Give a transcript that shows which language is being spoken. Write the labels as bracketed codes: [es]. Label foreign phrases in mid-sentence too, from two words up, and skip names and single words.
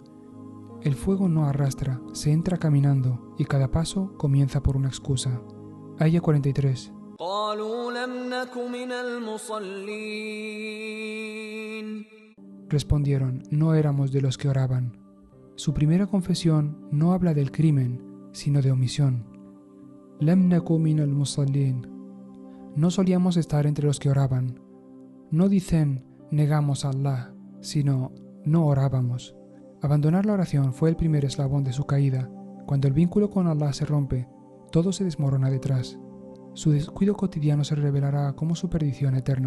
[es] El fuego no arrastra, se entra caminando y cada paso comienza por una excusa. Aya 43. Respondieron, no éramos de los que oraban. Su primera confesión no habla del crimen, sino de omisión. [ar] لم نك من المصلين. [es] No solíamos estar entre los que oraban. No dicen, negamos a Allah, sino, no orábamos. Abandonar la oración fue el primer eslabón de su caída. Cuando el vínculo con Allah se rompe, todo se desmorona detrás. Su descuido cotidiano se revelará como su perdición eterna.